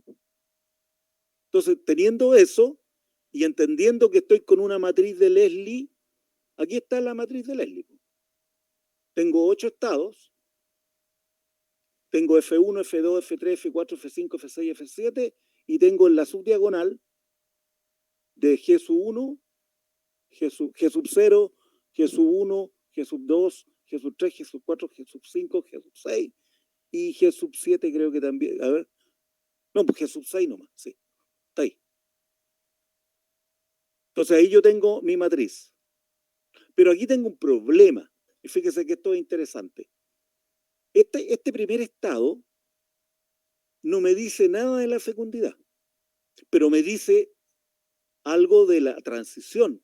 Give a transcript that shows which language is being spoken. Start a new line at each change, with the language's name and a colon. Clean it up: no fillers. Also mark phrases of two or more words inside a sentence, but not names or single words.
Spanish: Entonces, teniendo eso y entendiendo que estoy con una matriz de Leslie, aquí está la matriz de Leslie. Tengo 8 estados. Tengo F1, F2, F3, F4, F5, F6, F7 y tengo en la subdiagonal de G sub 1, G sub 0, G sub 1, G sub 2, G sub 3, G sub 4, G sub 5, G sub 6 y G sub 7 creo que también. A ver. No, pues G sub 6 nomás, sí. Está ahí. Entonces ahí yo tengo mi matriz. Pero aquí tengo un problema. Y fíjese que esto es interesante. Este primer estado no me dice nada de la fecundidad, pero me dice algo de la transición.